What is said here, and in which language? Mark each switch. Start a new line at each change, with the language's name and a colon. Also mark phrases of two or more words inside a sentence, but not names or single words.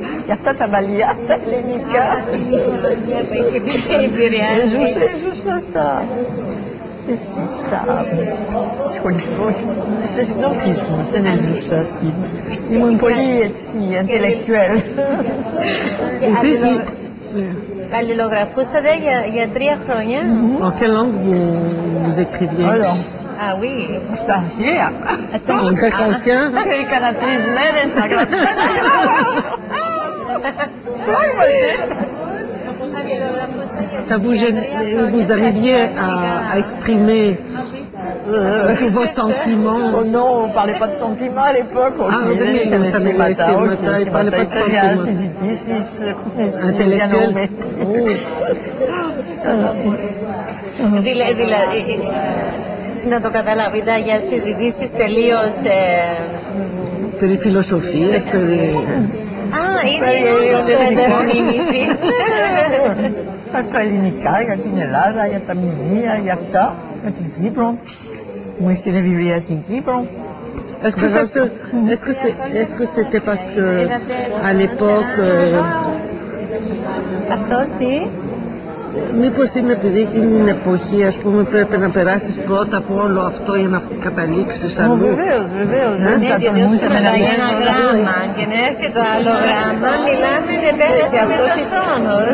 Greek: Και αυτά τα μαλλιά τα ελληνικά. Ζούσα στα σχολικό, στις γνώσεις μου, δεν έζουσα στην... Ήμουν πολύ έτσι, intellectuel. Αλληλογραφούσατε για 3 χρόνια.
French: En quelle langue vous écriviez? Alors, Ah oui.
Greek: στα αρχαία.
French: En grec ancien?
Greek: Και έκανα 3 μέρες να γράψω.
French: Vous arriviez à exprimer vos sentiments? Oh non, on ne parlait pas de sentiments à l'époque. Ah, oui, mais ça m'est resté, il ne parlait pas de sentiments. Intellectuel?
Greek: Δηλαδή, να το καταλάβετε, για συζητήσεις τελείως... Περί φιλοσοφίας, περί... Α, είναι το ενδεχομήνυση. Τα ελληνικά, για την Ελλάδα, για τα μνημεία, για αυτά, για την Κύπρο. Μου έστειλε βιβλία στην Κύπρο.
French: Est-ce que c'était parce que à l'époque
Greek: Αυτό τι? μήπως είναι επειδή εκείνη την εποχή, ας πούμε, πρέπει να περάσεις πρώτα από όλο αυτό για να καταλήξεις αλλού? Βεβαίως. Ναι, γιατί όταν μιλάει ένα γράμμα και να έρθει το άλλο γράμμα, μιλάμε και πέρασε αυτός χρόνος.